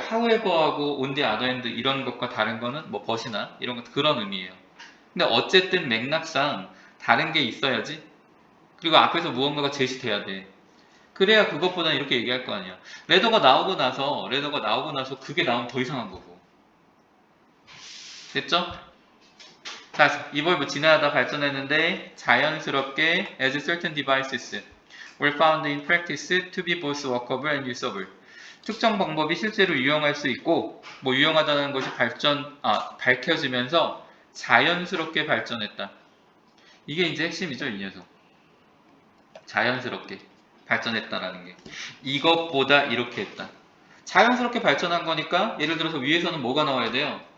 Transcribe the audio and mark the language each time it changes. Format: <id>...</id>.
<ko>however하고 on the other hand 이런 것과 다른 거는 뭐 but이나 이런 것 그런 의미예요. 근데 어쨌든 맥락상 다른 게 있어야지. 그리고 앞에서 무언가가 제시돼야 돼. 그래야 그것보다 이렇게 얘기할 거 아니야. 레더가 나오고 나서 그게 나오면 더 이상한 거고. 됐죠? 자, 이벌브 진화하다 발전했는데 자연스럽게</ko> <en>as certain devices were found in practice to be both workable and usable.</en> <ko>특정 방법이 실제로 유용할 수 있고 뭐 유용하다는 것이 밝혀지면서 자연스럽게 발전했다. 이게 이제 핵심이죠, 이 녀석. 자연스럽게 발전했다라는 게. 이것보다 이렇게 했다. 자연스럽게 발전한 거니까 예를 들어서 위에서는 뭐가 나와야 돼요?</ko>